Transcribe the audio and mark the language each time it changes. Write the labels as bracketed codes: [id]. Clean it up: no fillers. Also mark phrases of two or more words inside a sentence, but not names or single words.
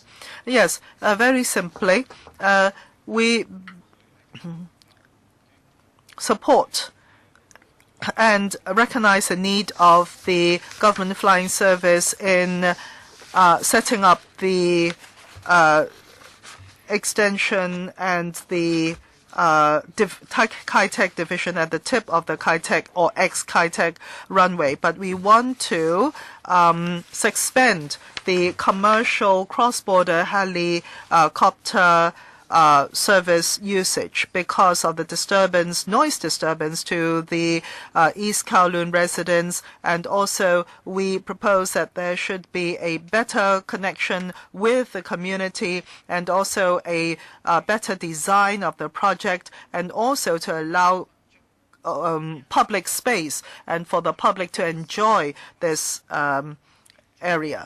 [en] Yes, very simply, we support and recognize the need of the government flying service in setting up the extension and the Kai-Tak division at the tip of the Kai-Tak or ex-Kai-Tak runway. But we want to suspend the commercial cross-border helicopter service usage because of the noise disturbance to the East Kowloon residents, and also we propose that there should be a better connection with the community and also a better design of the project, and also to allow public space and for the public to enjoy this area.